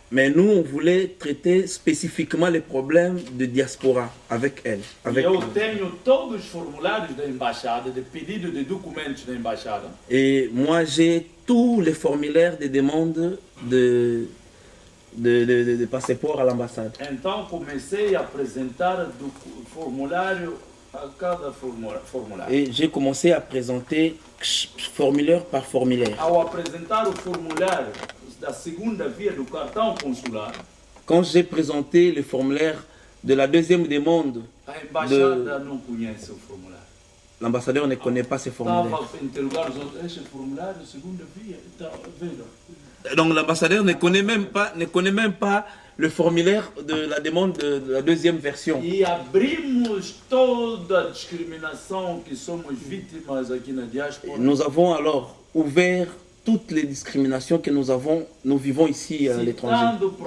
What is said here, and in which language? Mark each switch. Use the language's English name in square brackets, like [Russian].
[French] Mais nous, on voulait traiter spécifiquement les problèmes de diaspora avec elle. [Portuguese] Eu tenho todos os formulários da embaixada, de pedido de documentos da embaixada. [French] Et moi, j'ai tous les formulaires de demande de passeport à l'ambassade. [Portuguese] Então comecei a apresentar o formulário a cada formulário. [French] Et j'ai commencé à présenter formulaire par formulaire. [Portuguese] Ao apresentar o formulário da segunda via do cartão consular, [French] quand j'ai présenté le formulaire de la deuxième demande, [Portuguese] a embaixada não conhece o formulário. [French] L'ambassadeur ne connaît pas ces formulaires. [Portuguese] Estava a interrogar os outros, este formulário, segunda via, está vendo? [French] Donc l'ambassadeur ne connaît même pas le formulaire de la demande de la deuxième version. [Portuguese] E abrimos toda a discriminação que somos vítimas aqui na diáspora. [French] Nous avons alors ouvert toutes les discriminations que nous vivons ici à l'étranger.